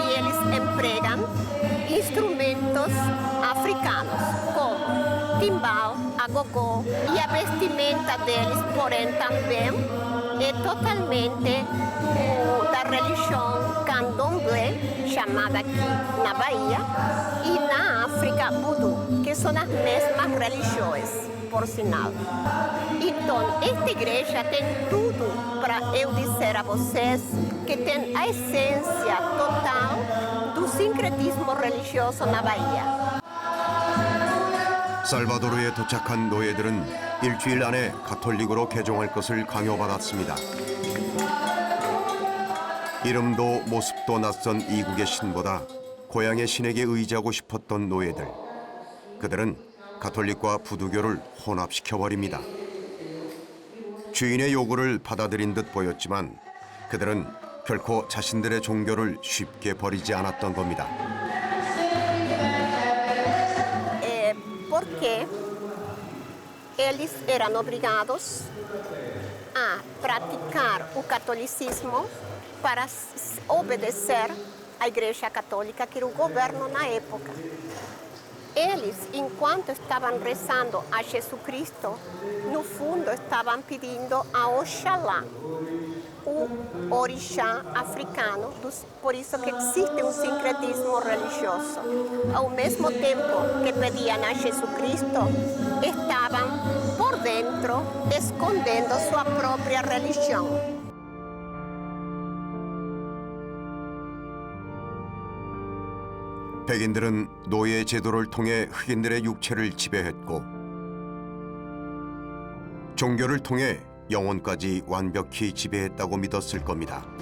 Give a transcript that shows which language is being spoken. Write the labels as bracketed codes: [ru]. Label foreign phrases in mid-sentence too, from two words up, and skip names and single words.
[pt] eles empregam instrumentos africanos como timbal, agogó e a vestimenta deles, porém também é totalmente da religião candomblé, chamada aqui na Bahia, e na África, voodoo, que são as mesmas religiões, por sinal. Então, esta igreja tem tudo para eu dizer a vocês que tem a essência total do sincretismo religioso na Bahia. [ko] 살바도르에 도착한 노예들은 일주일 안에 가톨릭으로 개종할 것을 강요받았습니다. 이름도 모습도 낯선 이국의 신보다 고향의 신에게 의지하고 싶었던 노예들. 그들은 가톨릭과 부두교를 혼합시켜버립니다. 주인의 요구를 받아들인 듯 보였지만 그들은 결코 자신들의 종교를 쉽게 버리지 않았던 겁니다. [pt] Porque eles eram obrigados a praticar o catolicismo para obedecer à Igreja Católica, que era o governo na época. Eles, enquanto estavam rezando a Jesus Cristo, no fundo estavam pedindo a Oxalá, o orixá africano, por isso que existe um sincretismo religioso. Ao mesmo tempo que pediam a Jesus Cristo, estavam por dentro escondendo sua própria religião. [ko] 백인들은 노예 제도를 통해 흑인들의 육체를 지배했고 종교를 통해 영혼까지 완벽히 지배했다고 믿었을 겁니다.